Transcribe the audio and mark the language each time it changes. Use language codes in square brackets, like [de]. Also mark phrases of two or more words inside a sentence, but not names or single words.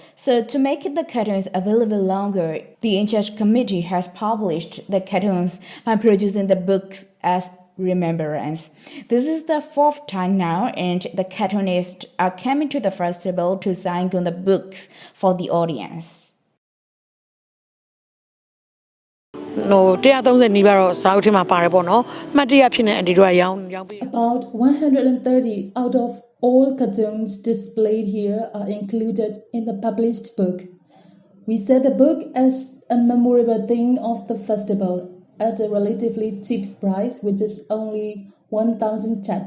[en] So to make the cartoons available longer, the in-charge committee has published the cartoons by producing the books as remembrance. This is the fourth time now, and the cartoonists are coming to the festival to sign on the books for the audience. [my] 130 နီးပါးတော့စာအုပ်ထဲမှာပါတယ်ပေါ့နော်မှတ်တရဖြစ်နေအန်တီတို့ကရောင်းပေး [en] About 130 out of all cartoons displayed here are included in the published book. We set the book as a memorable thing of the festival at a relatively cheap price, which is only 1,000 chats.